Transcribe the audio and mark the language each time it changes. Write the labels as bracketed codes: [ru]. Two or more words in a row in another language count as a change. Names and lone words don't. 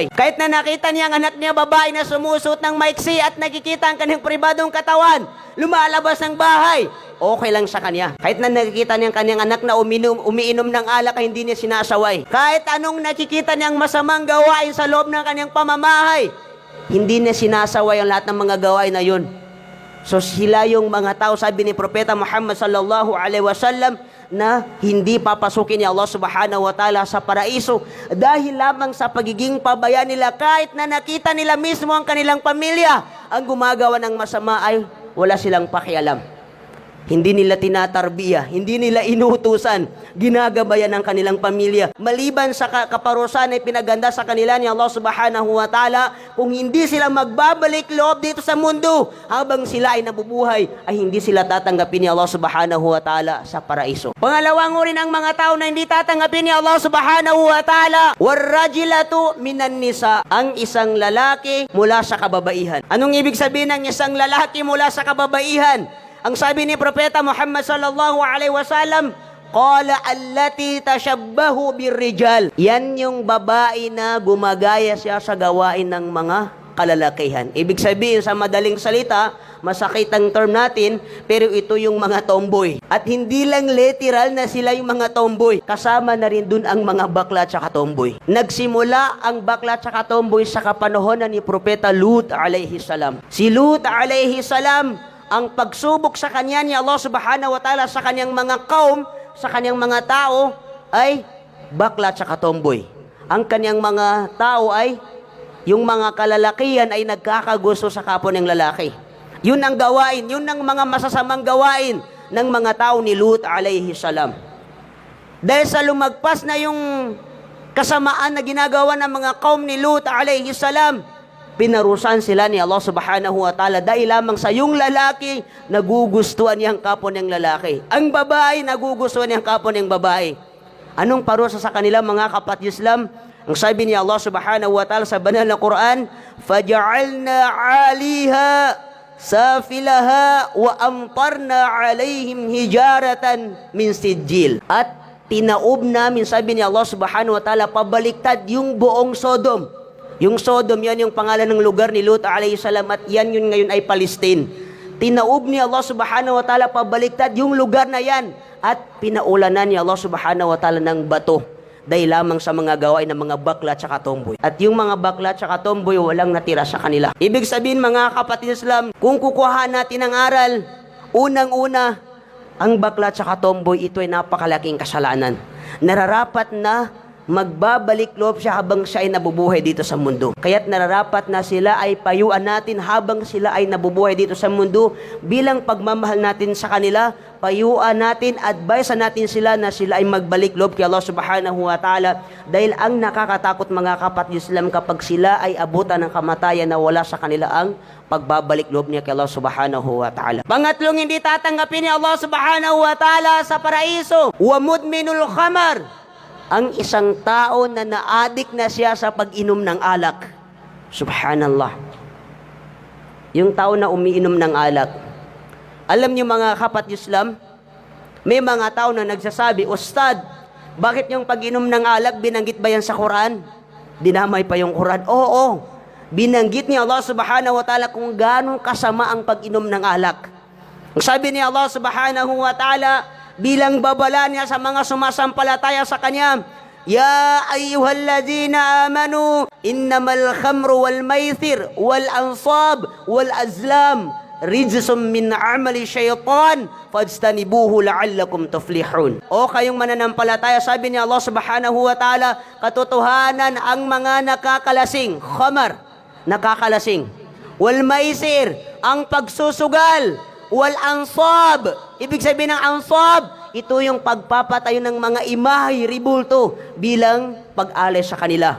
[tl] Kahit na nakita niya ang anak niya babae na sumusuot ng maiksi at nakikita ang kanyang pribadong katawan, lumalabas ng bahay, okay lang sa kanya. Kahit na nakikita niya ang kanyang anak na umiinom ng alak ay hindi niya sinasaway. Kahit anong nakikita niyang masamang gawain sa loob ng kanyang pamamahay, hindi niya sinasaway ang lahat ng mga gawain na yun. So sila yung mga tao, sabi ni Propeta Muhammad [ar] صلى الله عليه وسلم, [tl] na hindi papasukin ni Allah [ar] سبحانه وتعالى [tl] sa paraiso dahil lamang sa pagiging pabaya nila. Kahit na nakita nila mismo ang kanilang pamilya ang gumagawa ng masama ay wala silang pakialam. Hindi nila tinatarbiya, hindi nila inuutusan, ginagabayan ng kanilang pamilya. Maliban sa kaparusahan ay pinaganda sa kanila ni Allah [ar] سبحانه وتعالى, [tl] kung hindi sila magbabalik loob dito sa mundo, habang sila ay nabubuhay, ay hindi sila tatanggapin ni Allah [ar] سبحانه وتعالى [tl] sa paraiso. Pangalawang uri ng mga tao na hindi tatanggapin ni Allah [ar] سبحانه وتعالى, والرجلة من النساء, [tl] ang isang lalaki mula sa kababaihan. Anong ibig sabihin ng isang lalaki mula sa kababaihan? Ang sabi ni Propeta Muhammad [ar] صلى الله عليه وسلم، قال اللاتي تشبهن بالرجال. [tl] Yan yung babae na gumagaya siya sa gawain ng mga kalalakihan. Ibig sabihin sa madaling salita, masakit ang term natin, pero ito yung mga tomboy. At hindi lang literal na sila yung mga tomboy. Kasama na rin dun ang mga bakla at saka tomboy. Nagsimula ang bakla at saka tomboy sa kapanahonan ni Propeta Lut [ar] عليه السلام. [tl] Si Lut [ar] عليه السلام, [tl] ang pagsubok sa kanya ni Allah [ar] سبحانه وتعالى [tl] sa kanyang mga kaum, sa kanyang mga tao, ay bakla at tomboy. Ang kanyang mga tao ay, yung mga kalalakihan ay nagkakagusto sa kapwa ng lalaki. Yun ang gawain, yun ang mga masasamang gawain ng mga tao ni Lut [ar] عليه السلام. [tl] Dahil sa lumagpas na yung kasamaan na ginagawa ng mga kaum ni Lut [ar] عليه السلام, [tl] pinarusan sila ni Allah [ar] سبحانه وتعالى [tl] dahil lamang sa yung lalaki, nagugustuhan niyang kapwa niyang lalaki. Ang babae, nagugustuhan niyang kapwa niyang babae. Anong parusa sa kanila, mga kapatid Islam? Ang sabi ni Allah [ar] سبحانه وتعالى [tl] sa banal na Quran, [ar] فَجَعَلْنَا عَلِيهَا سَافِلَهَا وَأَمْطَرْنَا عَلَيْهِمْ هِجَارَةً مِنْ سِجِّيلٍ. [tl] At tinaob namin, sabi ni Allah [ar] سبحانه وتعالى, [tl] pabaliktad yung buong Sodom. Yung Sodom, yan yung pangalan ng lugar ni Lut alayhi salam, at yan yun ngayon ay Palestine. Tinaob ni Allah [ar] سبحانه وتعالى [tl] pabaliktad yung lugar na yan, at pinaulanan ni Allah [ar] سبحانه وتعالى [tl] ng bato dahil lamang sa mga gawain ng mga bakla at saka tomboy. At yung mga bakla at saka tomboy, walang natira sa kanila. Ibig sabihin, mga kapatid Islam, kung kukuha natin ang aral, unang-una, ang bakla at saka tomboy, ito ay napakalaking kasalanan. Nararapat na magbabalik loob siya habang siya ay nabubuhay dito sa mundo. Kaya't nararapat na sila ay payuan natin habang sila ay nabubuhay dito sa mundo bilang pagmamahal natin sa kanila. Payuan natin, advise natin sila na sila ay magbalik loob kay Allah [ar] سبحانه وتعالى, [tl] dahil ang nakakatakot, mga kapatid Islam, kapag sila ay abutan ng kamatayan na wala sa kanila ang pagbabalik loob niya kay Allah [ar] سبحانه وتعالى. [tl] Pangatlong hindi tatanggapin ni Allah [ar] سبحانه وتعالى [tl] sa paraiso, [ar] ومدمن الخمر, [tl] ang isang tao na naadik na siya sa pag-inom ng alak. Subhanallah. Yung tao na umiinom ng alak. Alam niyo mga kapatid Islam, may mga tao na nagsasabi, Ustad, bakit yung pag-inom ng alak, binanggit ba yan sa Quran? Dinamay pa yung Quran. Oo, binanggit ni Allah [ar] سبحانه وتعالى [tl] kung gano'ng kasama ang pag-inom ng alak. Ang sabi ni Allah [ar] سبحانه وتعالى, [tl] bilang babala niya sa mga sumasampalataya sa Kanya, [ar] يا أيها الذين آمنوا، إنما الخمر والميسر والأنصاب والأزلام رجس من عمل الشيطان فاجتنبوه لعلكم تفلحون. [tl] O kayong mananampalataya, sabi ni Allah [ar] سبحانه وتعالى, [tl] katotohanan ang mga nakakalasing, khamar, nakakalasing, [ar] والميسر, [tl] ang pagsusugal, [ar] والأنصاب, [tl] ibig sabihin ng ansab, ito yung pagpapatayo ng mga imahe, ribulto, bilang pag-alay sa kanila.